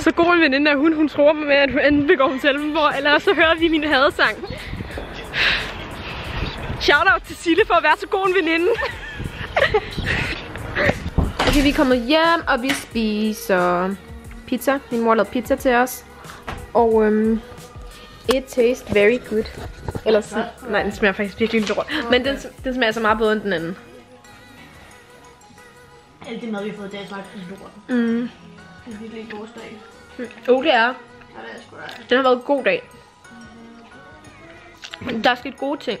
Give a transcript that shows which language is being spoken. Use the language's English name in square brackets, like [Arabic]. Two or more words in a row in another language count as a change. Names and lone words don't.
[Danish] Så god en veninde er hun tror mig med, at hun enten begår hun selvmord, eller så hører vi min hadesang. Shoutout til Sille for at være så god en veninde. Okay, vi er kommet hjem, og vi spiser pizza. Min mor lavede pizza til os. Og [English] it tastes very good. [Danish] Eller sådan, nej, den smager faktisk virkelig lort. Men den smager så meget bedre end den anden. Alt det mad, vi har fået i dag, smager lort. Det er virkelig en gårsdag. Det er. Ja, det er sgu da. Den har været en god dag. Der er sket gode ting.